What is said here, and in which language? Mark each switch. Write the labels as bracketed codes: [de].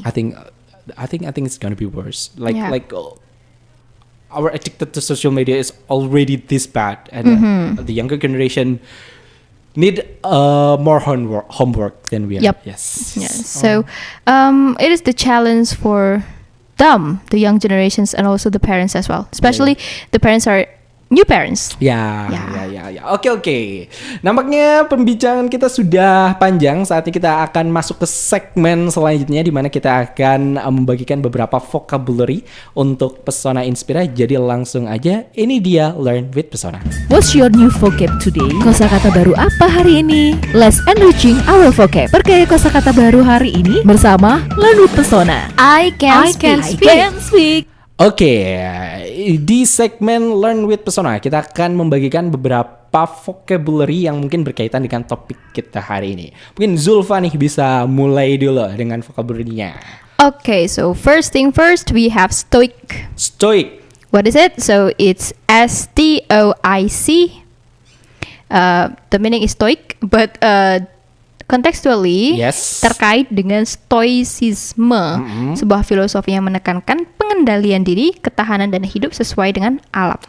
[en] I think it's gonna be worse. Like our addicted to social media is already this bad, and the younger generation need more homework than we are. Yep. Yes. So it is the challenge for them, the young generations, and also the parents as well. Especially the parents are new parents. [id] Ya. Oke. Nampaknya pembicaraan kita sudah panjang. Saatnya kita akan masuk ke segmen selanjutnya di mana kita akan membagikan beberapa vocabulary untuk Pesona Inspira. Jadi langsung aja, ini dia Learn with Pesona. [en] What's your new vocab today? [id] Kosakata baru apa hari ini? [en] Let's enriching our vocab. [id] Perkaya kosakata baru hari ini bersama Learn with Pesona. [en] I can speak. [id] Oke, di segmen Learn with Pesona kita akan membagikan beberapa vocabulary yang mungkin berkaitan dengan topik kita hari ini. Mungkin Zulfa nih bisa mulai dulu dengan vocabulary-nya. [en] Okay, so first thing first, we have stoic. Stoic. What is it? So it's STOIC. The meaning is stoic, but contextually [id] terkait dengan stoicisme, sebuah filosofi yang menekankan pengendalian diri, ketahanan dan hidup sesuai dengan alam.